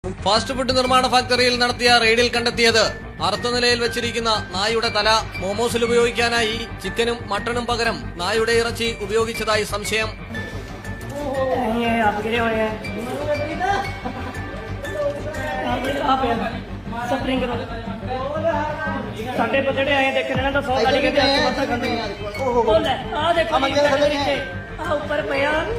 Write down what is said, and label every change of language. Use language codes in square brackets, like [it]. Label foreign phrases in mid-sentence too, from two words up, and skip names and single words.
[ml] ഫാസ്റ്റ് ഫുഡ് നിർമ്മാണ ഫാക്ടറിയിൽ നടത്തിയ റെയ്ഡിൽ കണ്ടെത്തിയത് അറുത്ത നിലയിൽ വെച്ചിരിക്കുന്ന നായുടെ തല. മോമോസിൽ ഉപയോഗിക്കാനായി ചിക്കനും മട്ടണും പകരം നായുടെ ഇറച്ചി ഉപയോഗിച്ചതായി സംശയം. [pa] ਸਾਡੇ ਜਿਹੜੇ ਆਏ ਦੇਖ ਰਹੇ ਨੇ ਤਾਂ 100 ਵਾਲੀ ਕਹਿੰਦੇ ਮੱਥਾ ਖਾਂਦੇ ਉਹ ਲੈ ਆ ਦੇਖੋ ਨੀਚੇ ਆ ਉੱਪਰ ਪਿਆ